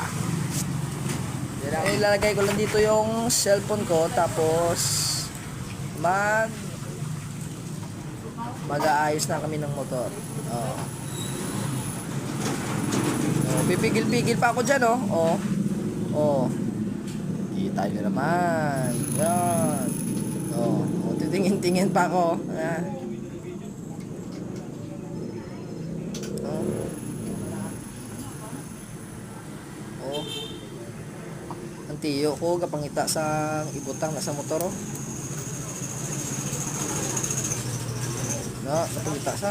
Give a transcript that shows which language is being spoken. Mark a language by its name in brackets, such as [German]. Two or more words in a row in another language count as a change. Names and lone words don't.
[Filipino] Yan, ilalagay ko lang dito yung cellphone ko, tapos mag-aayos na kami ng motor. Oh. Oh, pipigil-pigil pa ako dyan, oh. Oh. Oh. Kita nyo naman. Yan. Oh. Oh, titingin-tingin pa ako. Ah. Oh. Oh. [Hiligaynon] Ang tiyo ko, kapangita sa ibutang nasa motor, oh. Na, kapangita sa.